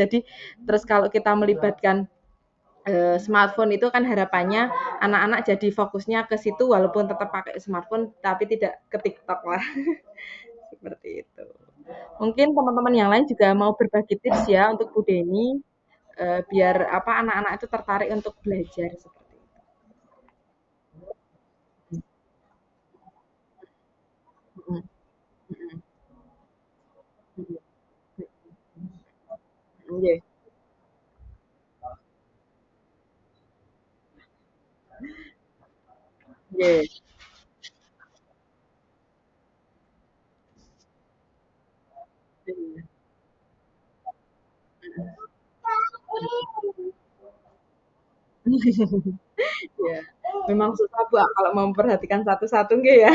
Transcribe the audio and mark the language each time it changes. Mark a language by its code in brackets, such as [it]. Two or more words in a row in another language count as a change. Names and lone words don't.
[id] Jadi terus kalau kita melibatkan smartphone itu kan harapannya anak-anak jadi fokusnya ke situ walaupun tetap pakai smartphone tapi tidak ke TikTok lah. Seperti itu. Mungkin teman-teman yang lain juga mau berbagi tips ya untuk Bu Deni biar apa anak-anak itu tertarik untuk belajar seperti itu. Mhm, mhm, mhm. [jv] Nggih, nggih. [id] Iya. Iya. Memang susah Bu kalau memperhatikan satu-satu nggih ya.